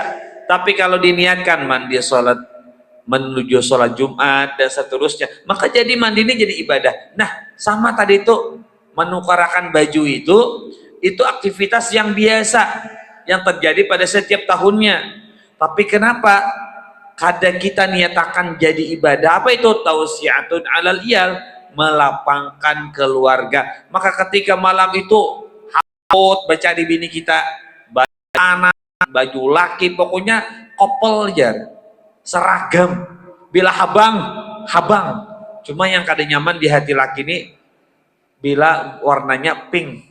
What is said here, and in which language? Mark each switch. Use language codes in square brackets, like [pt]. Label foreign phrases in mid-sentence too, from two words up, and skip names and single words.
[id] Tapi kalau diniatkan mandi sholat, menuju sholat Jumat dan seterusnya, maka jadi mandi ini jadi ibadah. Nah, sama tadi itu menukarakan baju itu aktivitas yang biasa yang terjadi pada setiap tahunnya. Tapi kenapa kadang kita niatakan jadi ibadah? Apa itu? [ar] Tausiatun alal iyal, [id] melapangkan keluarga. [bjn] Maka ketika malam itu haut baca di bini kita, baju anak, baju laki, pokoknya kopel jar, seragam. Bila habang. Cuma yang kadang nyaman di hati laki ini bila warnanya pink.